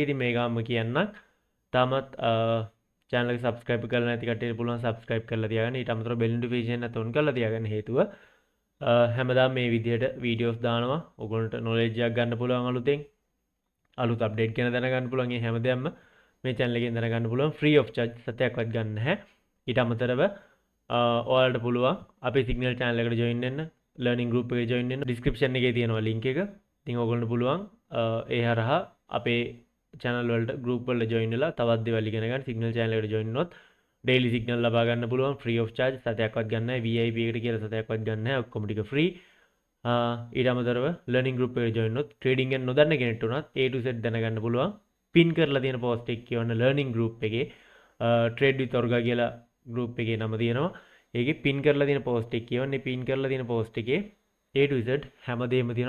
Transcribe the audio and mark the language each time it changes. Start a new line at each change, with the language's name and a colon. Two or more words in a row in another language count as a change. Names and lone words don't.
Sinhala: ඉතින් මේ ගාම කියන්නම් තාමත් channel එක subscribe කරලා නැති කට්ටියට පුළුවන් subscribe කරලා තියාගන්න. ඊට අමතරව
English: bell notification
Sinhala: එක on කරලා තියාගන්න. හේතුව හැමදාම මේ විදිහට videos දානවා. ඔයගොල්ලන්ට knowledge එකක් ගන්න පුළුවන් අලුතෙන්. අලුත් update ගැන දැනගන්න පුළුවන්. මේ හැමදේම මේ channel එකෙන් දැනගන්න පුළුවන්
English: free of charge
Sinhala: සතයක්වත් ගන්න නැහැ. ඊට අමතරව ඔයාලට පුළුවන් අපේ
English: signal channel
Sinhala: එකට join වෙන්න,
English: learning group
Sinhala: එකේ join වෙන්න. description එකේ තියෙනවා link එක. ඉතින් ඔයගොල්ලන්ට පුළුවන් ඒ හරහා අපේ channel වලට group වලට join වෙලා තවත් දේවල් ඉගෙන ගන්න.
English: signal channel
Sinhala: එකට join වුණොත්
English: daily signal
Sinhala: ලබා ගන්න පුළුවන්
English: free of charge
Sinhala: සතයක්වත් ගන්න නැහැ. VIP එකට කියලා සතයක්වත් ගන්න නැහැ. ඔක්කොම ටික free. ඊට අමතරව
English: learning group
Sinhala: එකට join වුණොත් trading එක නොදන්න කෙනෙක්ට උනත්
English: A to Z
Sinhala: දැනගන්න පුළුවන්. pin කරලා තියෙන post එක කියවන්න
English: learning group
Sinhala: එකේ
English: trade with orga
Sinhala: කියලා group එකේ නම තියෙනවා. ඒකේ pin කරලා තියෙන post එක කියවන්නේ pin කරලා තියෙන post එකේ
English: A to Z
Sinhala: හැමදේම තියෙනවා.